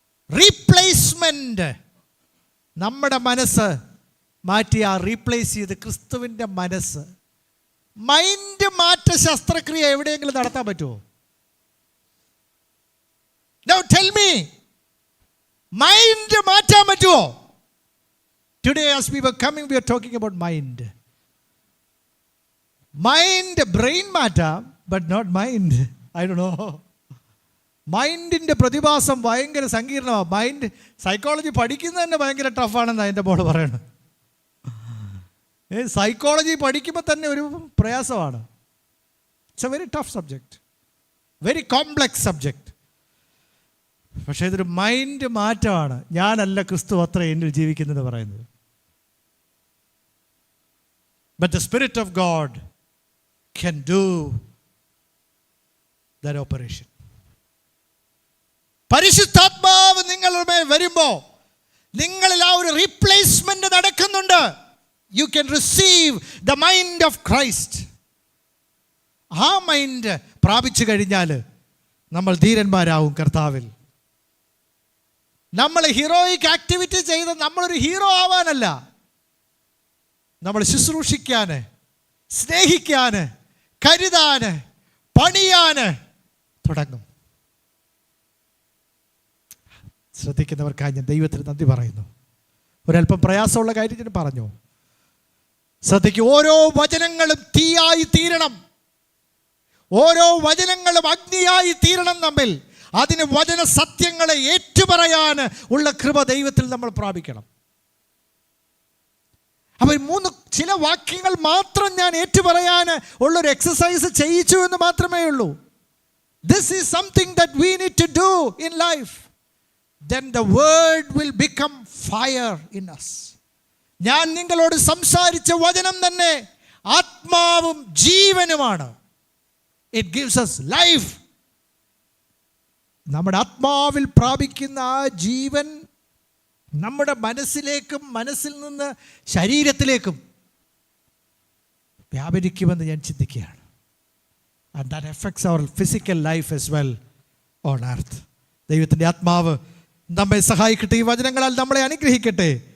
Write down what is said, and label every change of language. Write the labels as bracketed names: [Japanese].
[Malayalam] Replacement. നമ്മുടെ മനസ്സ് മാറ്റി ആ റീപ്ലേസ് ചെയ്ത് ക്രിസ്തുവിൻ്റെ മനസ്സ്. മൈൻഡ് മാറ്റ ശസ്ത്രക്രിയ എവിടെയെങ്കിലും നടത്താൻ പറ്റുമോ? [English] Now tell me, [Malayalam] മൈൻഡ് മാറ്റാൻ പറ്റുമോ? [English] Today as we were coming, we are talking about mind. Mind, brain മാറ്റാം, but not mind. I don't know. [Malayalam] മൈൻഡിൻ്റെ പ്രതിഭാസം ഭയങ്കര സങ്കീർണമാണ്. മൈൻഡ് സൈക്കോളജി പഠിക്കുന്നത് തന്നെ ഭയങ്കര ടഫാണെന്ന് അതിൻ്റെ മോള് പറയണം. സൈക്കോളജി പഠിക്കുമ്പോൾ തന്നെ ഒരു പ്രയാസമാണ്. [English] It's a very tough subject, very complex subject. [Malayalam] പക്ഷേ ഇതൊരു മൈൻഡ് മാറ്റമാണ്. ഞാനല്ല, ക്രിസ്തു അത്ര എന്നിൽ ജീവിക്കുന്നത് പറയുന്നത്. [English] But the Spirit of God can do that operation. [Malayalam] പരിശുദ്ധാത്മാവ് നിങ്ങളുടെ മേൽ വരുമ്പോൾ നിങ്ങളിൽ ആ ഒരു റീപ്ലേസ്മെന്റ് നടക്കുന്നുണ്ട്. [English] You can receive the mind of Christ. [Malayalam] ആ മൈൻഡ് പ്രാപിച്ചു കഴിഞ്ഞാൽ നമ്മൾ ധീരന്മാരാവും കർത്താവിൽ. നമ്മൾ ഹീറോയിക് ആക്ടിവിറ്റി ചെയ്ത് നമ്മളൊരു ഹീറോ ആവാനല്ല, നമ്മൾ ശുശ്രൂഷിക്കാൻ, സ്നേഹിക്കാൻ, കരുതാൻ, പണിയാൻ തുടങ്ങും. ശ്രദ്ധിക്കുന്നവർക്കായി ഞാൻ ദൈവത്തിന് നന്ദി പറയുന്നു. ഒരല്പം പ്രയാസമുള്ള കാര്യം ഞാൻ പറഞ്ഞു. ശ്രദ്ധിക്കും, ഓരോ വചനങ്ങളും തീയായി തീരണം, ഓരോ വചനങ്ങളും അഗ്നിയായി തീരണം നമ്മിൽ. അതിന് വചന സത്യങ്ങളെ ഏറ്റുപറയാൻ ഉള്ള കൃപ ദൈവത്തിൽ നമ്മൾ പ്രാപിക്കണം. അപ്പോൾ ചില വാക്യങ്ങൾ മാത്രം ഞാൻ ഏറ്റുപറയാൻ ഉള്ളൊരു എക്സസൈസ് ചെയ്യിച്ചു എന്ന് മാത്രമേ ഉള്ളൂ. [English] This is something that we need to do in life. Then the word will become fire in us. [Malayalam] ഞാൻ നിങ്ങളോട് സംസാരിച്ച വചനം തന്നെ ആത്മാവും ജീവനുമാണ്. [English] It gives us life. [Malayalam] നമ്മുടെ ആത്മാവിൽ പ്രാപിക്കുന്ന ആ ജീവൻ നമ്മുടെ മനസ്സിലേക്കും മനസ്സിൽ നിന്ന് ശരീരത്തിലേക്കും വ്യാപരിക്കുമെന്ന് ഞാൻ ചിന്തിക്കുകയാണ്. [English] And that affects our physical life as well on earth. [Malayalam] ദൈവത്തിൻ്റെ ആത്മാവ് നമ്മെ സഹായിക്കട്ടെ. ഈ വചനങ്ങളാൽ നമ്മളെ അനുഗ്രഹിക്കട്ടെ.